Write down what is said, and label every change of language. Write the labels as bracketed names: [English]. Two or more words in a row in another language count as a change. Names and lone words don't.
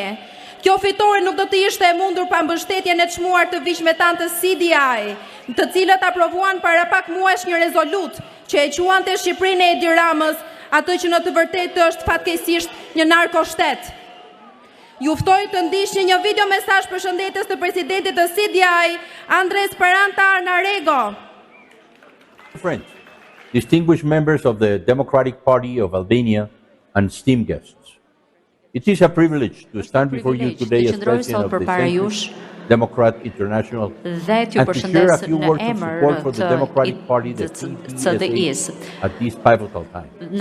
[Albanian] Kjo fitore nuk do të ishte e mundur pa mbështetjen e çmuar të viqme tanë të CDI, të cilët aprovuan para pak muajsh një rezolut që e quante Shqipërinë e Edi Ramës, atë që në të vërtetë është fatkeqësisht një narkoshtet. Ju ftoj të ndiqni një video mesazh përshëndetjes të presidentit të CDI, Andres Peranta Arnarego. [English] Friends, distinguished members of the Democratic Party of Albania and esteemed guests, it is a privilege to stand before you today as president of the Centrist Democrat International and to share a few words of support for the Democratic Party that CDS at this pivotal time.